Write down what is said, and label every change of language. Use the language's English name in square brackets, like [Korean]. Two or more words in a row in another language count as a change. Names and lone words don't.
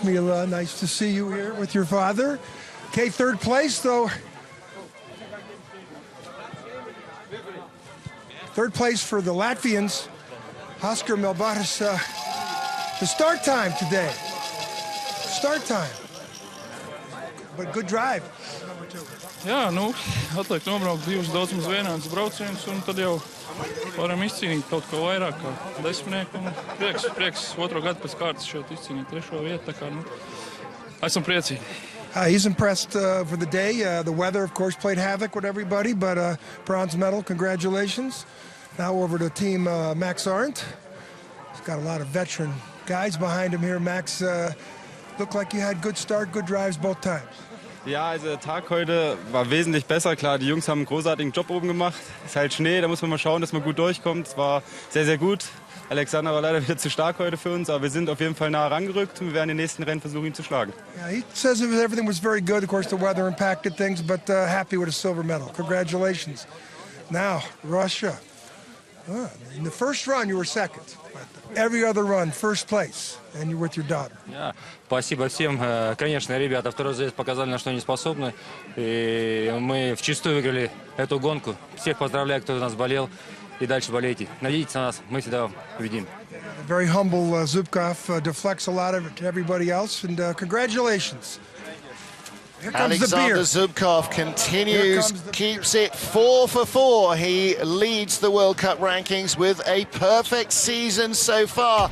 [English] Mila, nice to see you here with your father. Okay, third place, though. Third place for the Latvians, Oscar Melbardis. The start time today. Start time. But good drive. [Latvian] Jā, nu, atliek nobraukt divus daudzums vienādus braucienus, un tad jau varam izcīnīt kaut ko vairāk kā desmitnieku. Prieks otro gadu pēc kārtas šeit izcīnīt trešo vietu, tā kā, nu, esam priecīgi. [English] He's impressed for the day. The weather, of course, played havoc with everybody, but bronze medal, congratulations. Now over to team Max Arndt. He's got a lot of veteran guys behind him here. Max, looked like you had good start, good drives both times. [German] Ja, also der Tag heute war wesentlich besser. Klar, die Jungs haben einen großartigen Job oben gemacht. Es ist halt Schnee, da muss man mal schauen, dass man gut durchkommt. Es war sehr, sehr gut. Alexander war leider wieder zu stark heute für uns, aber wir sind auf jeden Fall nah rangerückt und wir werden in den nächsten Rennen versuchen, ihn zu schlagen. [English] Yeah, he says everything was very good. Of course, the weather impacted things, but happy with a silver medal. Congratulations. Now, Russia. In the first run, you were second. Every other run, first place, and you're with your daughter. Yeah. [Russian] Спасибо всем. Конечно, ребята второй заезд показали, на что они способны. И мы вчистую выиграли эту гонку. Всех поздравляю, кто у нас болел. И дальше болейте. Надейтесь на нас, мы всегда победим. [English] Very humble Zubkov, deflects a lot of it to everybody else, and congratulations. Here comes Alexander the beer. Zubkov continues, keeps it 4 for 4. He leads the World Cup rankings with a perfect season so far.